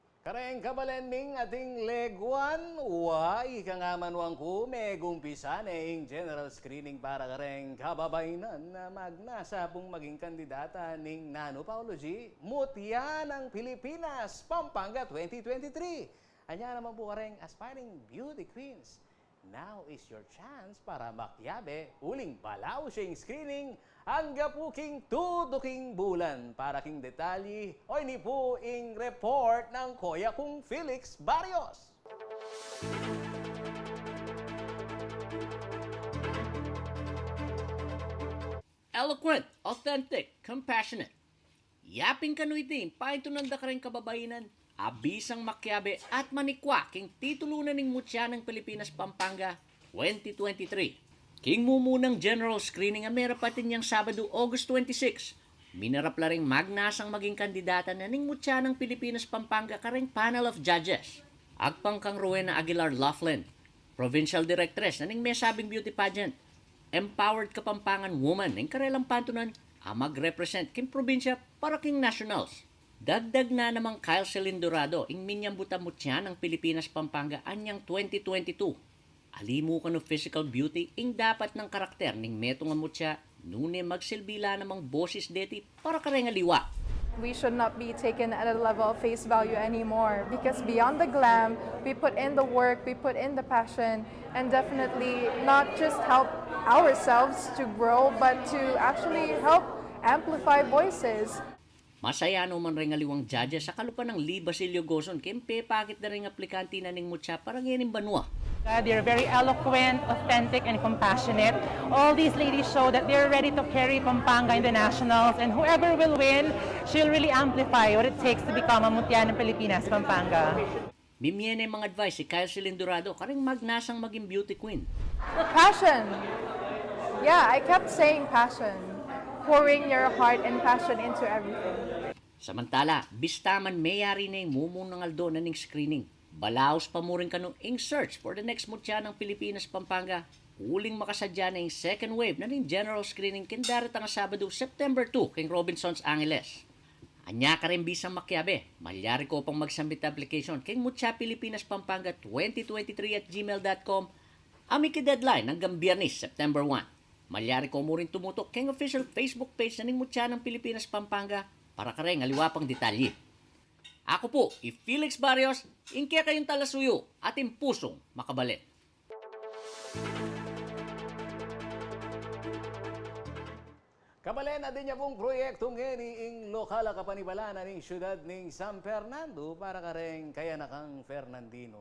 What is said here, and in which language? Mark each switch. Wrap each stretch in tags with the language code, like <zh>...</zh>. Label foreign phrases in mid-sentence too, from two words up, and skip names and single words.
<pam>Kareng kabalenming ating legwan, wai kangamanwang ko megumpisa na yung</pam> <en>general screening</en> <pam>para kareng kababainan na magnasa pong maging kandidata ning nanopaulogy Mutya ng Pilipinas, Pampanga 2023. Anya naman po kareng</pam> <en>aspiring beauty queens. Now is your chance</en> <pam>para makyabe uling balaw siyang screening ang gapuking tuduking bulan para king detalye o ini po ing report ng Kuya kong Felix Barrios.</pam> <en>Eloquent, authentic, compassionate.</en> <pam>Yaping kanuitin, paito nanda ka rin kababainan. Abisang makyabe at manikwa king titulunan ng Mutya ng Pilipinas Pampanga 2023. King mumunang general screening ang merapatin niyang Sabado, August 26. Minarap la ring magnasang maging kandidata na ning Mutya ng Pilipinas Pampanga kareng</pam> <en>panel of judges.</en> <pam>Agpang kang Rowena Aguilar Laughlin,</pam> <en>Provincial Directress</en> <pam>na ning may sabing</pam> <en>beauty pageant. Empowered Kapampangan woman</en> <pam>ning karelang pantunan ang mag-represent king probinsya para king nationals. Dagdag na namang Kyle Cilindorado, ing minyambuta Mutya ng Pilipinas Pampanga anyang 2022. Alimu ka no</pam> <en>physical beauty,</en> <pam>ing dapat ng karakter ning metong Mutya, nune magsilbila namang boses deti para karengaliwa.</pam> <en>We should not be taken at a level of face value anymore because beyond the glam, we put in the work, we put in the passion, and definitely not just help ourselves to grow, but to actually help amplify voices.</en> <pam>Masaya no man ring aliwang judges sa kalupan ng Lee Basilio Gozon, kempe pakit na ring aplikante na ning Mutya para ngayon banwa.</pam> <en>They're very eloquent, authentic, and compassionate. All these ladies show that they're ready to carry Pampanga in the nationals, and whoever will win, she'll really amplify what it takes to become a Mutya ng Pilipinas Pampanga.</en> <pam>Mimiene mga advice si Kyle Cilindorado, karing magnasang maging</pam> <en>beauty queen. Passion. Yeah, I kept saying passion. Pouring your heart and passion into everything.</en> <pam>Samantala, bistaman mayari na yung mumunang aldo na ning screening. Balaos pa mo rin kanong ing search for the next Mutya ng Pilipinas Pampanga. Huling makasadya na yung</pam> <en>second wave</en> <pam>na ning</pam> <en>general screening</en> <pam>kindarat ang Sabado, September 2 king Robinsons Angeles. Anya ka rin bisang makyabe, malyari ko pang magsambit application king Mutya Pilipinas Pampanga 2023@gmail.com. Amiki deadline hanggang Biyernes, September 1. Malyari ko mo rin tumutok keng</pam> <en>official Facebook page</en> <pam>na ning Mutya ng Pilipinas Pampanga para ka rin aliwa pang detalye. Ako po, Felix Barrios, ingkaya kayong talasuyo at impusong makabalit. Kabalen na din niya pong proyektong ngeni ing lokal kapanibalanan ning syudad ning San Fernando para kareng kaya nakang Fernandino.</pam>